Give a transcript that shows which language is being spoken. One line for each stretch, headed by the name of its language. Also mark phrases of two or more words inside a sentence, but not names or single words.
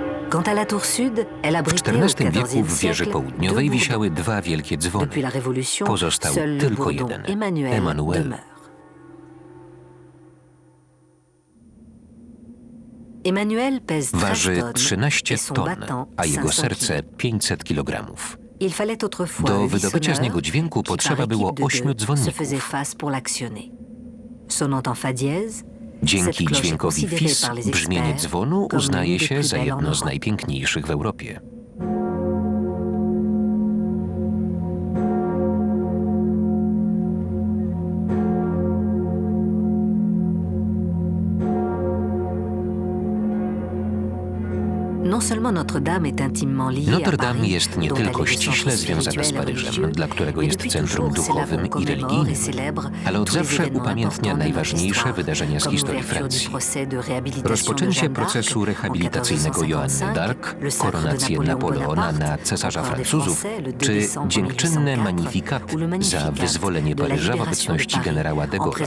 French: Quant à la tour sud, elle
Polish: W
French: abritait au
Polish: XIV wieku
French: XIVe
Polish: w wieży
French: siècle
Polish: południowej
French: deux
Polish: wisiały dwa wielkie dzwony.
French: Depuis la Révolution,
Polish: Pozostał
French: seul le
Polish: tylko
French: bourdon
Polish: jeden.
French: Emmanuel
Polish: Emmanuel.
French: demeure. Emmanuel pèse 13
Polish: Waży
French: tonnes
Polish: 13
French: et son
Polish: ton,
French: battant
Polish: a jego
French: 500
Polish: serce
French: kilos.
Polish: 500 kg.
French: Il fallait autrefois
Polish: Do
French: un
Polish: wydobycia z
French: vissonneur
Polish: niego dźwięku
French: qui,
Polish: potrzeba
French: par
Polish: było
French: équipe de
Polish: 8
French: deux, se
Polish: dzwonników.
French: faisait face pour l'actionner. Sonnant en fa dièse,
Polish: Dzięki
French: cette cloche est
Polish: dźwiękowi
French: considérée
Polish: fis
French: par les
Polish: brzmienie
French: experts
Polish: dzwonu
French: comme
Polish: uznaje
French: l'une des
Polish: się
French: plus
Polish: za
French: belles en
Polish: jedno z
French: Europe.
Polish: najpiękniejszych w Europie.
French: Non seulement Notre-Dame est intimement liée à
Polish: Notre-Dame
French: Paris,
Polish: jest nie
French: dont elle
Polish: tylko
French: est le centre
Polish: ściśle związana z
French: spirituel et
Polish: Paryżem,
French: religieux,
Polish: dla którego
French: mais
Polish: jest
French: depuis
Polish: centrum
French: toujours, c'est là
Polish: duchowym
French: qu'on
Polish: i
French: commémore et
Polish: religijnym,
French: célèbre
Polish: ale od
French: tous les
Polish: zawsze
French: événements
Polish: upamiętnia
French: importants de notre
Polish: najważniejsze
French: histoire,
Polish: wydarzenia z
French: comme
Polish: historii
French: l'ouverture du
Polish: Francji.
French: procès de réhabilitation de
Polish: Rozpoczęcie
French: Jeanne
Polish: procesu
French: d'Arc en
Polish: rehabilitacyjnego Joanny
French: 1455,
Polish: d'Arc,
French: le sacre de
Polish: koronację
French: Napoléon
Polish: Napoleona na
French: Bonaparte,
Polish: cesarza
French: empereur des
Polish: Francuzów,
French: Français, le 2
Polish: czy
French: décembre
Polish: dziękczynne
French: 1804,
Polish: magnificat
French: ou le
Polish: za
French: Magnificat
Polish: wyzwolenie
French: de la
Polish: Paryża w
French: libération de
Polish: obecności
French: Paris
Polish: generała de
French: en
Polish: Gaulle'a.